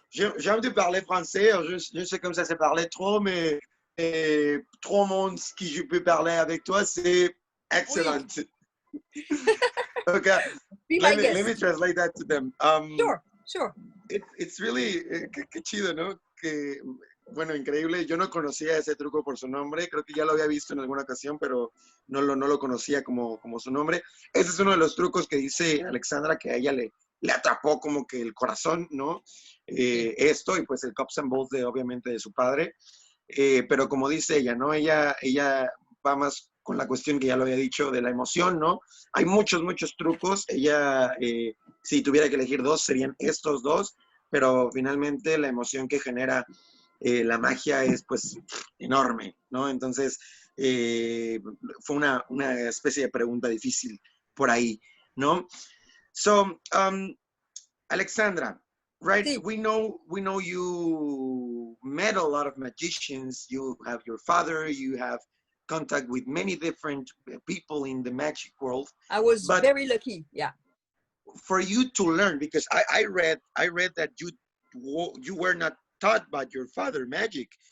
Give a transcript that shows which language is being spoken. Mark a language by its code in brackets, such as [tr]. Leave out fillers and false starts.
[fr] J'aime de parler français. Je sais comme ça c'est parler trop, mais trop monde qui je peux parler avec toi, c'est excellent. Oui. Okay. [en] Let me translate that to them. Sure. It's really [es] qué chido, ¿no? Que, bueno, increíble. Yo no conocía ese truco por su nombre. Creo que ya lo había visto en alguna ocasión, pero no lo conocía como su nombre. Ese es uno de los trucos que dice Alexandra que a ella le atrapó como que el corazón, ¿no? Esto, y pues el cups and balls obviamente de su padre. Pero como dice ella, ¿no? Ella va más con la cuestión que ya lo había dicho de la emoción, ¿no? Hay muchos trucos. Ella, si tuviera que elegir dos, serían estos dos, pero finalmente la emoción que genera la magia es pues enorme, ¿no? Entonces, fue una especie de pregunta difícil por ahí, ¿no? [en] So, Alexandra, right? [es] Sí. [en] We know you met a lot of magicians. You have your father. You have contact with many different people in the magic world. I was very lucky. Yeah. For you to learn, because I read that you were not taught by your father magic.